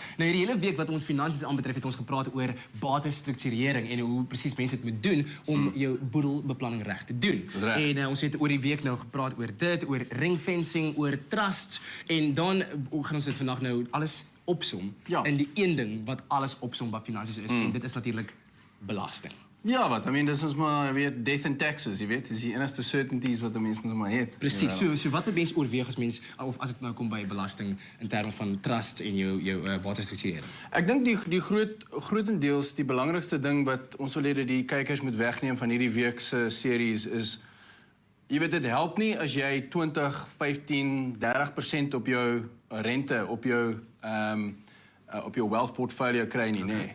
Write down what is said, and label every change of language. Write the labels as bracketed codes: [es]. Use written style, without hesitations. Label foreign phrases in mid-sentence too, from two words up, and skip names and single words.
[af] Nou hierdie hele week wat ons finansies aanbetref het ons gepraat oor batestrukturering en hoe presies mense dit moet doen om jou boedelbeplanning reg te doen. En ons het oor die week nou gepraat oor dit, oor ringfencing, oor trusts en dan gaan ons dit vandag nou alles opsom in die een ding wat alles opsom wat finansies is en dit is natuurlik belasting. Ja, wat? [en] I mean, [af] dis ons maar weet [en] death and taxes, [af] jy weet, dis die enigste certainties wat 'n mens moet maar het. Presies. So wat moet mens oorweeg as mens of as dit nou kom by belasting in terme van trusts en jou batestrukturering? Ek dink die grootendeels die belangrikste ding wat ons wil hê dat die kykers moet wegneem van hierdie week se series is jy weet dit help nie as jy 20, 15, 30% op jou rente op jou [en] wealth portfolio [af] kry nie, nee.